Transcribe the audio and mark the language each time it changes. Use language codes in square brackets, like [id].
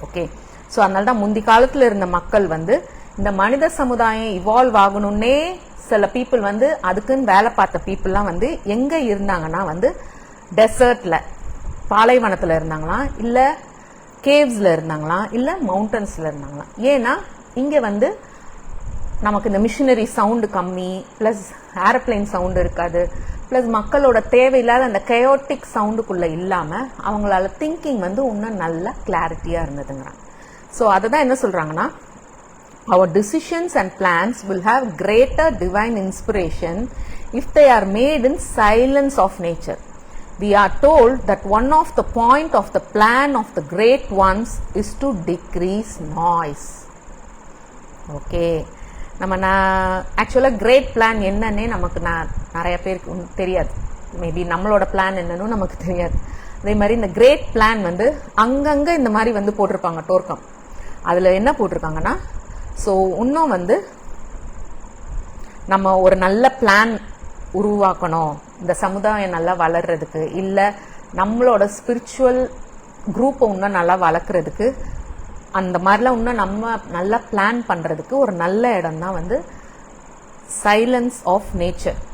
[ta] Okay, so அதனால தான் முந்தி காலத்தில் இருந்த மக்கள் வந்து இந்த மனித சமுதாயம் இவால்வ் ஆகணும்னே சில பீப்புள் வந்து அதுக்குன்னு வேலை பார்த்த பீப்புளெலாம் வந்து எங்கே இருந்தாங்கன்னா வந்து டெசர்ட்டில், பாலைவனத்தில் இருந்தாங்களாம், இல்லை கேவ்ஸில் இருந்தாங்களாம், இல்லை மவுண்டன்ஸில் இருந்தாங்களாம். ஏன்னா இங்கே வந்து நமக்கு இந்த மிஷினரி சவுண்டு கம்மி, ப்ளஸ் ஏரோப்ளைன் சவுண்டு இருக்காது, ப்ளஸ் மக்களோட தேவையில்லாத அந்த கயோட்டிக் சவுண்டுக்குள்ளே இல்லாமல் அவங்களால திங்கிங் வந்து இன்னும் நல்ல கிளாரிட்டியாக இருந்ததுங்கிறாங்க. ஸோ அதை தான் என்ன சொல்கிறாங்கன்னா, [en] our decisions and plans will have greater divine inspiration if they are made in silence of nature. We are told that one of the point of the plan of the great ones is to decrease noise. [ta] Okay, நம்ம ஆக்சுவலாக great plan என்னன்னே நமக்கு நிறைய பேருக்கு தெரியாது. Maybe நம்மளோட plan என்னன்னு நமக்கு தெரியாது. அதே மாதிரி இந்த கிரேட் பிளான் வந்து அங்கங்கே இந்த மாதிரி வந்து போட்டிருப்பாங்க டோர்க்கம். அதில் என்ன போட்டிருக்காங்கன்னா, ஸோ இன்னும் வந்து நம்ம ஒரு நல்ல பிளான் உருவாக்கணும் இந்த சமுதாயம் நல்லா வளர்றதுக்கு, இல்லை நம்மளோட ஸ்பிரிச்சுவல் குரூப்பை இன்னும் நல்லா வளர்க்குறதுக்கு, அந்த மாதிரிலாம் இன்னும் நம்ம நல்லா பிளான் பண்ணுறதுக்கு ஒரு நல்ல இடம் தான் வந்து சைலன்ஸ் ஆஃப் நேச்சர்.